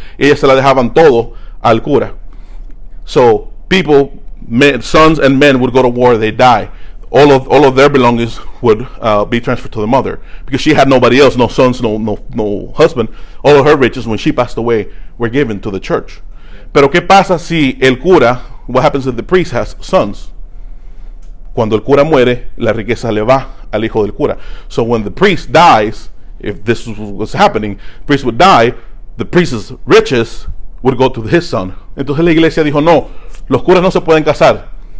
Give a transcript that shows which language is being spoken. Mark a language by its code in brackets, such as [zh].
[es] Ellas se la dejaban todo al cura. [en] So people, sons and men, would go to war. They die. All of their belongings would be transferred to the mother, because she had nobody else, no sons, no husband. All of her riches, when she passed away, were given to the church. [es] Pero ¿qué pasa si el cura? [en] What happens if the priest has sons? [es] Cuando el cura muere, la riqueza le va al hijo del cura. [en] So when the priest dies, if this was happening, the priest would die. The priest's riches would go to his son. [es] Entonces la iglesia dijo, no, los curas no se pueden casar.